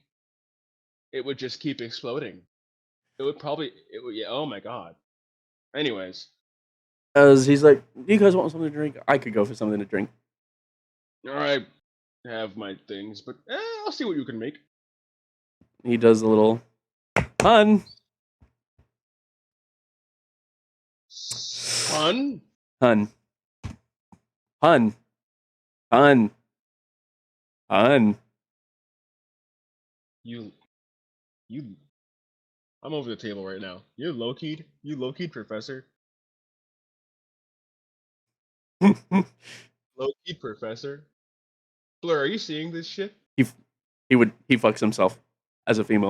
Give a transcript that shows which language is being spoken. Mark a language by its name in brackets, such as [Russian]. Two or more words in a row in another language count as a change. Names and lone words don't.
[English] It would just keep exploding. It would probably. It would. Yeah. Oh my god. Anyways, As he's like, "Do you guys want something to drink? I could go for something to drink." I have my things, but I'll see what you can make. He does a little hun, Son, hun, hun, hun, hun. you, you. I'm over the table right now. You're low keyed. You low keyed, Professor. Low keyed, Professor. Blur, are you seeing this shit? he he fucks himself as a female.